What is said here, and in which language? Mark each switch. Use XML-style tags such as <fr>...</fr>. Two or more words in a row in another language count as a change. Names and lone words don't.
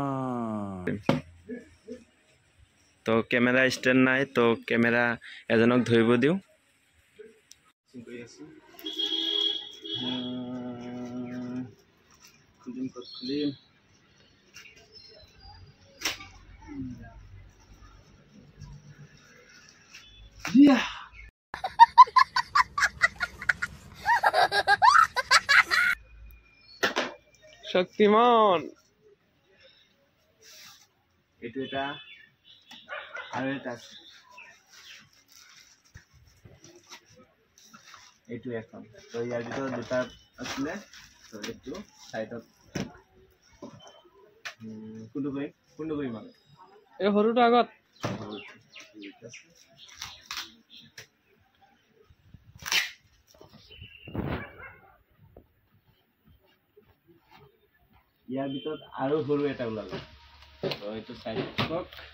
<as>To</as> <en>camera stand</en> <as>নাই, তো কেমেৰা এজনক ধৰিব দিউ.</as> <en>Clean. Yeah. Shaktiman.</en> <as>ইটো এটা। আৰু এটা. Itu এখন. তো ইয়াৰ ভিতৰত দুটা আছে তো এটো সাইডত কোনটো কৰি মানে এই হৰুটো আগত ইয়াৰ ভিতৰত আৰু হৰু এটা ওলালে তো এটো সাইডত কক</as>